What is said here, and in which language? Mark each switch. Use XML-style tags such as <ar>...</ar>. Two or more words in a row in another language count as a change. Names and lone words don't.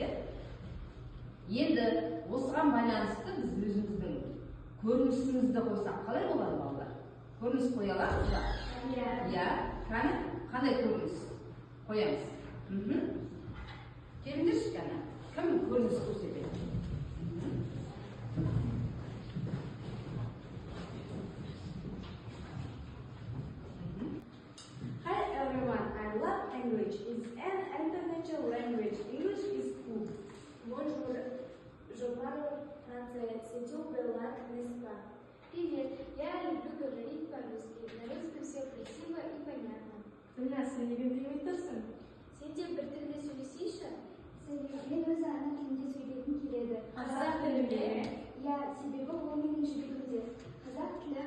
<kk>Енді осыған байланысты біз өзіміздің көрінісімізді қойсақ қалай болады балалар? Көрініс қоя аламыз ба? Иә. Қандай көрініс қоямыз? Келіңдерші кәне. Кім көрініс көрсетеді?</kk> <en>Hi everyone, I love language. It's an international language. English is cool.</en> <fr>Bonjour, je parle français. C'est tout brillant, n'est-ce pas?</fr> <ru>Привет, я люблю говорить по-русски. На русском все красиво и понятно. Ты нас не примитивсің?</ru> <kk>Сен де бір тілде сөйлесейші? Мен өзі ана тілінде сөйлейтін келеді. Қазақ тілі ме? Иә, себебі ол менің жүрегімде. Қазақ</kk>